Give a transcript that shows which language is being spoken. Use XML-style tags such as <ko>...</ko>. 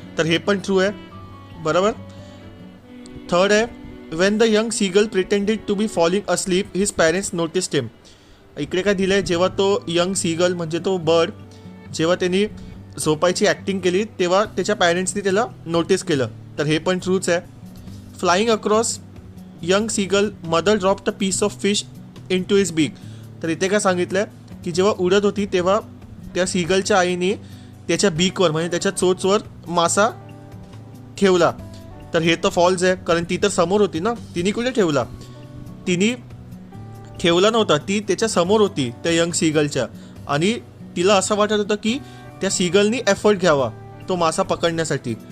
<mr>तर हे पण ट्रू आहे, बरोबर. थर्ड आहे,</mr> <en>When the young seagull pretended to be falling asleep his parents noticed him.</en> <mr>इकडे काय दिलं आहे, जेव्हा तो यंग सीगल म्हणजे तो बर्ड जेव्हा त्यांनी झोपायची ॲक्टिंग केली तेव्हा त्याच्या पॅरेंट्सनी त्याला नोटीस केलं. तर हे पण ट्रूच आहे.</mr> <en>Flying across young seagull mother drop the piece of fish into his beak.</en> <mr>तर इथे काय सांगितलं आहे की जेव्हा उडत होती तेव्हा त्या सीगलच्या आईने त्याच्या बीकवर म्हणजे त्याच्या चोचवर मासा ठेवला. तर हे तर फॉल्स आहे, कारण ती तर समोर होती ना, तिने कुठे ठेवला, तिने ठेवला नव्हता, ती त्याच्या समोर होती त्या यंग सीगलच्या, आणि तिला असं वाटत होतं की त्या सीगलनी एफर्ट घ्यावा तो मासा पकडण्यासाठी.</mr>